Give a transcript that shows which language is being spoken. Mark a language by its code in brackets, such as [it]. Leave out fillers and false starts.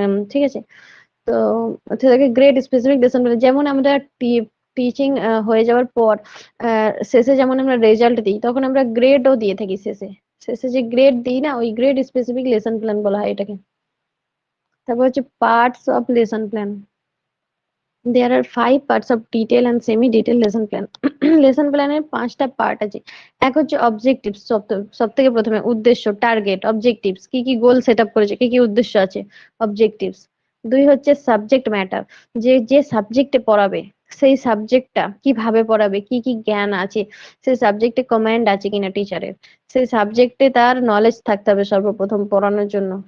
[bn] ঠিক আছে, তো হচ্ছে থাকে গ্রেড স্পেসিফিক লেসন প্ল্যান। যেমন আমরা টিচিং হয়ে যাওয়ার পর শেষে যেমন আমরা রেজাল্ট দিই, তখন আমরা গ্রেডও দিয়ে থাকি শেষে। শেষে যে গ্রেড দিই না, ওই গ্রেড স্পেসিফিক লেসন প্ল্যান বলা হয় এটাকে। তারপর হচ্ছে parts of lesson plan. [en] There are 5 parts of detail and semi-detailed lesson plan. [bn] Lesson প্ল্যানের 5টা পার্ট আছে। এক হচ্ছে অবজেক্টিভস, সব থেকে প্রথমে উদ্দেশ্য, টার্গেট, অবজেক্টিভস, কি কি গোল সেট আপ করেছে, কি কি উদ্দেশ্য আছে, অবজেক্টিভস। 2 হচ্ছে সাবজেক্ট ম্যাটার, যে যে সাবজেক্টে পড়াবে সেই সাবজেক্টটা কিভাবে পড়াবে, কি কি জ্ঞান আছে, সেই সাবজেক্টে কমান্ড আছে কিনা টিচারের, সেই সাবজেক্টে তার নলেজ থাকতে হবে সর্বপ্রথম পড়ানোর জন্য।